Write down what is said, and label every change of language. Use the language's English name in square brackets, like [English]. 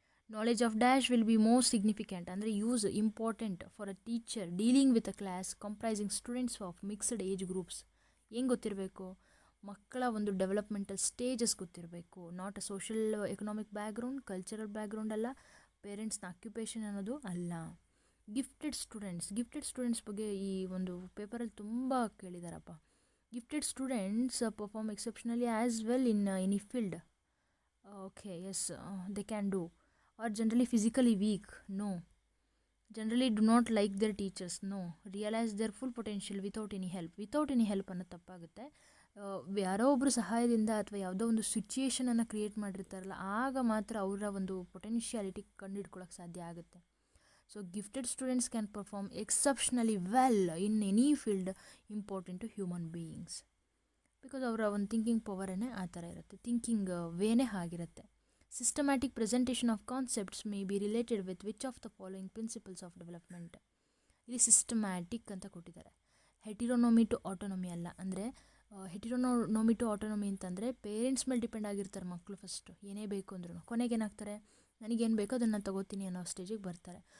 [English] Knowledge of dash will be more significant, ಅಂದರೆ use important for a teacher dealing with a class comprising students of mixed age groups. [Kannada] ಏನು ಗೊತ್ತಿರಬೇಕು? ಮಕ್ಕಳ ಒಂದು developmental stages ಗೊತ್ತಿರಬೇಕು. [English] not a social economic background, [Kannada] cultural background ಅಲ್ಲ, ಪೇರೆಂಟ್ಸ್ನ occupation ಅನ್ನೋದು ಅಲ್ಲ. Gifted students ಬಗ್ಗೆ ಈ ಒಂದು ಪೇಪರಲ್ಲಿ ತುಂಬ ಕೇಳಿದಾರಪ್ಪ. [English] Gifted students perform exceptionally as well in any field. Okay, yes, they can do. Or generally physically weak? No. Generally do not like their teachers? No. Realize their full potential without any help [Kannada] ಅನ್ನೋದು ತಪ್ಪಾಗುತ್ತೆ. ಯಾರೋ ಒಬ್ಬರು ಸಹಾಯದಿಂದ ಅಥವಾ ಯಾವುದೋ ಒಂದು ಸಿಚುಯೇಷನನ್ನು create ಮಾಡಿರ್ತಾರಲ್ಲ, ಆಗ ಮಾತ್ರ ಅವರ ಒಂದು ಪೊಟೆನ್ಷಿಯಾಲಿಟಿ ಕಂಡುಹಿಡ್ಕೊಳ್ಳೋಕೆ ಸಾಧ್ಯ ಆಗುತ್ತೆ. [English] So gifted students can perform exceptionally well in any field important to human beings, because [Kannada] ಅವರ ಒಂದು ಥಿಂಕಿಂಗ್ ಪವರೇ ಆ ಥರ ಇರುತ್ತೆ, ಥಿಂಕಿಂಗ್ ವೇನೇ ಆಗಿರುತ್ತೆ. [English] Systematic presentation of concepts may be related with which of the following principles of development. [Kannada] ಇಲ್ಲಿ systematic ಅಂತ ಕೊಟ್ಟಿದ್ದಾರೆ. ಹೆಟಿರೋನೊಮಿ to ಆಟೋನೊಮಿ ಅಲ್ಲ, ಅಂದರೆ ಹೆಟಿರೋನೊಮಿ ಟು ಆಟೋನೊಮಿ ಅಂತಂದರೆ ಪೇರೆಂಟ್ಸ್ ಮೇಲೆ ಡಿಪೆಂಡ್ ಆಗಿರ್ತಾರೆ ಮಕ್ಕಳು. ಫಸ್ಟು ಏನೇ ಬೇಕು ಅಂದ್ರೂ ಕೊನೆಗೆ ಏನಾಗ್ತಾರೆ, ನನಗೇನು ಬೇಕೋ ಅದನ್ನು ತಗೋತೀನಿ ಅನ್ನೋ ಸ್ಟೇಜಿಗೆ ಬರ್ತಾರೆ.